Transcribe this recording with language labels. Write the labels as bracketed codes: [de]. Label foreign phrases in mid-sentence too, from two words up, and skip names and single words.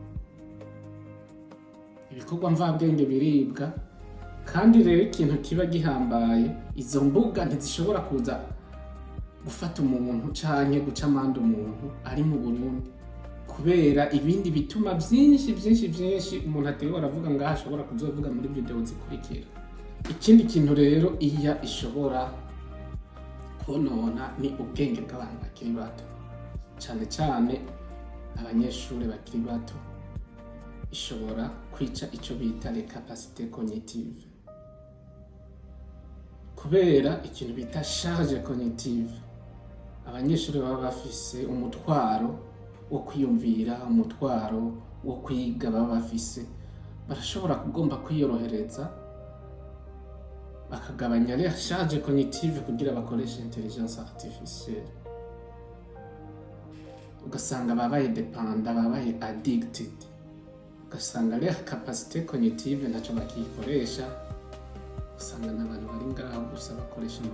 [rn] Ibikorwa mvabwenge biribwa, kandi rero ikintu kiba gihambaye, izo mbuga ntizishobora kuza gufata umuntu canke guca amande umuntu ari mu Burundi, kubera ibindi bituma vyinshi umuntu atari waravuga ngaha ashobora kuzovuga muri video zikurikira. Ikindi kintu rero iya ishobora konona ni ubwenge bw'abantu bakiri bato, cyane cyane abanyeshuri bakiri bato. Ishobora kwica ico bita [fr] les capacités cognitives, [rn] kubera ikintu bita [fr] charge cognitive. [rn] Abanyeshuri baba bafise umutwaro wo kwiyumvira, umutwaro wo kwiga baba bafise, barashobora kugomba kwiyorohereza bakagabanya [fr] les charge cognitive [rn] kugira bakoreshe [fr] intelligence artificielle. [rn] Ugasanga babaye dependant, babaye addicted. Ugasanga [fr] les capacités cognitives [rn] naco bakikoresha. Ugasanga n'abantu bari ngaho gusa bakoresha